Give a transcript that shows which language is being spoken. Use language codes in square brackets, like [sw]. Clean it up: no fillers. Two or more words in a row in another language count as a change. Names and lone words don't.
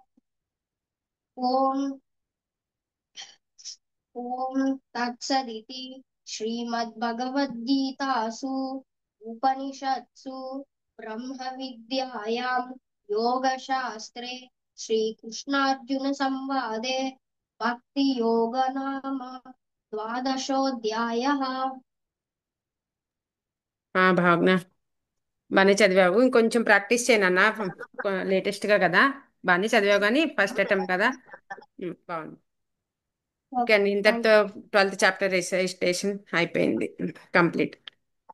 [sa] ॐ ॐ तत्सदिति श्रीमद्भगवद्गीतासु उपनिषत्सु ब्रह्मविद्यायां योगशास्त्रे श्रीकृष्णार्जुनसंवादे भक्तियोग नाम द्वादशोऽध्यायः [te] భావన బాగానే చదివావు. ఇంకొంచెం ప్రాక్టీస్ చేయనన్నా, లేటెస్ట్గా కదా. బాగానే చదివావు కానీ [en] first attempt [te] కదా. బాగుంది. ఓకే అండి, ఇంతటితో [en] 12th chapter recitation [te] అయిపోయింది, కంప్లీట్.